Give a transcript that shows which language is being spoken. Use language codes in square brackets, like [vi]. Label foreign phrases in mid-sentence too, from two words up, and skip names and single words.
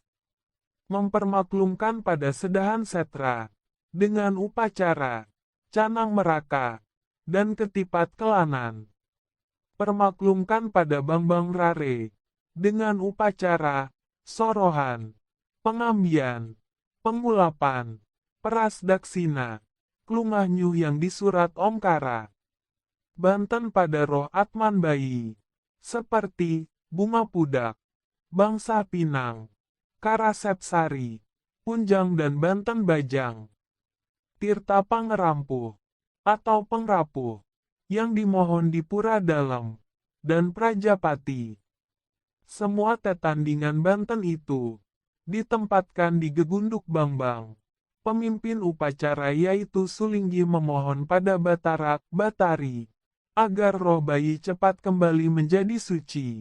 [id] Mempermaklumkan pada Sedahan Setra, dengan upacara, canang meraka, dan ketipat kelanan. Permaklumkan pada Bambang Rare, dengan upacara, sorohan, pengambian, pengulapan, peras daksina, klungah nyuh yang disurat Omkara. Banten pada roh Atman bayi, seperti, bunga pudak, bangsa pinang, karasep sari, punjang dan banten bajang. Tirta pangerampuh, atau pengrapuh, yang dimohon di pura dalam, dan Prajapati. Semua tetandingan Banten itu, ditempatkan di Gegunduk Bambang. Pemimpin upacara yaitu Sulinggi memohon pada Batarak, Batari, agar roh bayi cepat kembali menjadi suci.